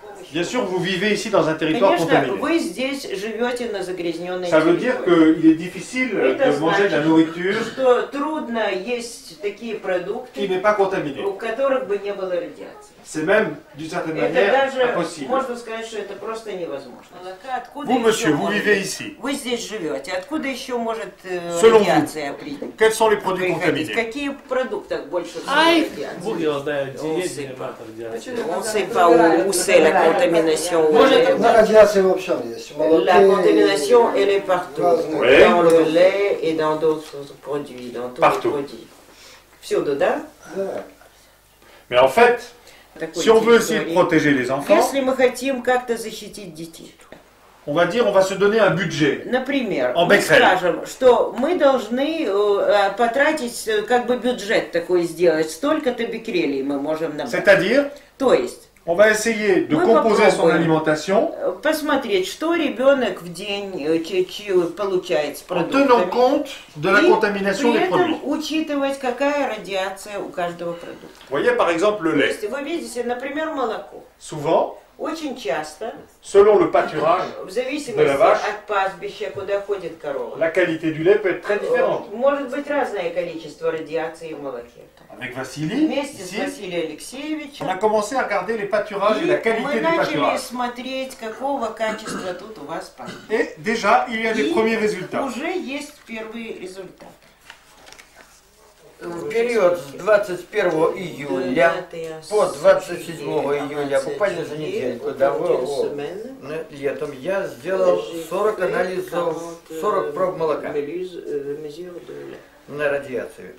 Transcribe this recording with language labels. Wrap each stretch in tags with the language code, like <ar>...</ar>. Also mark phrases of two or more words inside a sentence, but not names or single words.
<fr>Bien sûr, vous vivez ici dans un territoire</fr> <ru>Конечно,</ru> <fr>contaminé.</fr> <ru>вы здесь живете на загрязненной</ru> <fr>Ça veut dire</fr> <ru>территории.</ru> <fr>qu'il est difficile de manger de la nourriture</fr> <ru>Что трудно есть такие</ru> <fr>qui</fr> <ru>продукты,</ru> <fr>n'est pas contaminée.</fr> <ru>у которых бы не было радиации.</ru> <fr>C'est même, d'une certaine</fr> <ru>Это</ru> <fr>manière,</fr> <ru>даже,</ru> <fr>impossible.</fr> <ru>можно сказать, что это просто невозможно. Откуда</ru> <fr>Vous,</fr> <ru>еще</ru> <fr>monsieur, vous</fr> <ru>может-</ru> <fr>vivez ici.</fr> <ru>Вы здесь живете. Откуда еще может</ru> <fr>Selon</fr> <ru>радиация прийти?</ru> <fr>Quels sont les produits</fr> <ru>Приходить?</ru> <fr>contaminés?</fr> <ru>Какие продукты больше всего Ай, радиации? Бог его знает, Он есть</ru> <fr>sait</fr> <ru>или</ru> <fr>pas.</fr> <ru>нет радиации.</ru> <fr>On ne sait pas où c'est la contamination.</fr> <ru>La радиация во всем есть.</ru> <fr>La contamination, elle est partout. Oui. Dans le lait et dans d'autres produits, dans tous Partout. les produits.</fr> <ru>Всюду, да?</ru> <fr>Mais en fait,</fr> <ru>Такой</ru> <fr>si on veut essayer de</fr> <ru>территории.</ru> <fr>protéger les enfants,</fr> <ru>Если мы хотим как-то защитить детей,</ru> <fr>on va dire on va se donner un budget.</fr> <ru>например,</ru> <fr>En</fr> <ru>мы</ru> <fr>becquerel.</fr> <ru>скажем, что мы должны потратить, как бы бюджет такой сделать, столько-то беккерелей мы можем набрать.</ru> <fr>C'est-à-dire,</fr> <ru>То есть,</ru> <fr>on va essayer de</fr> <ru>Мы</ru> <fr>composer son</fr> <ru>попробуем.</ru> <fr>alimentation</fr> <ru>посмотреть, что ребенок в день получает с</ru> <fr>en tenant</fr> <ru>продуктами.</ru> <fr>compte de la</fr> <ru>И</ru> <fr>contamination</fr> <ru>при</ru> <fr>des produits.</fr> <ru>этом учитывать, какая радиация у каждого продукта.</ru> <fr>Vous voyez par exemple le</fr> <ru>То</ru> <fr>lait.</fr> <ru>есть вы видите, например, молоко.</ru> <fr>Souvent,</fr> <ru>Очень часто,</ru> <fr>selon le pâturage,</fr> <ru>в</ru> <fr>de</fr> <ru>зависимости</ru> <fr>la vache,</fr> <ru>от пастбища, куда ходит корова,</ru> <fr>la qualité du lait peut être très différente.</fr> <ru>может быть разное количество радиации в молоке.</ru> <fr>Avec Vassili,</fr> <ru>Вместе с</ru> <fr>ici,</fr> <ru>Василием Алексеевичем</ru> <fr>on a commencé à regarder les pâturages et la</fr> <ru>мы</ru> <fr>qualité du</fr> <ru>начали</ru> <fr>pâturage.</fr> <ru>смотреть, какого качества тут у вас пастбище.</ru> <fr>Et déjà, il y a des</fr> <ru>И</ru> <fr>premiers résultats.</fr> <ru>уже есть первые результаты. В период с 21 июля по 27 июля, буквально за недельку до летом, я сделал 40 анализов, 40 проб молока на радиацию.</ru>